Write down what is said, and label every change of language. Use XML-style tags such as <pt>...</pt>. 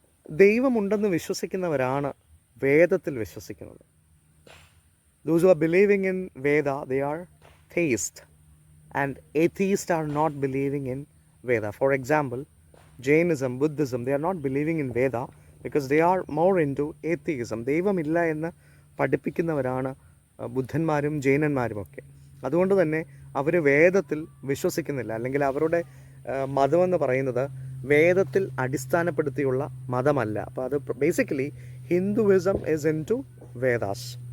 <ml>ദൈവമുണ്ടെന്ന് വിശ്വസിക്കുന്നവരാണ് വേദത്തിൽ വിശ്വസിക്കുന്നത്.</ml> <en>Those who are believing in Veda, they are theists, and atheists are not believing in Veda. For example, Jainism, Buddhism, they are not believing in Veda because they are more into atheism.</en> <ml>ദൈവമില്ല എന്ന് പഠിപ്പിക്കുന്നവരാണ് ബുദ്ധന്മാരും ജൈനന്മാരുമൊക്കെ. അതുകൊണ്ട് തന്നെ അവർ വേദത്തിൽ വിശ്വസിക്കുന്നില്ല, അല്ലെങ്കിൽ അവരുടെ മതമെന്ന് പറയുന്നത് വേദത്തിൽ അടിസ്ഥാനപ്പെടുത്തിയുള്ള മതമല്ല. അപ്പോൾ അത്</ml> <en>Basically Hinduism is into Vedas.</en>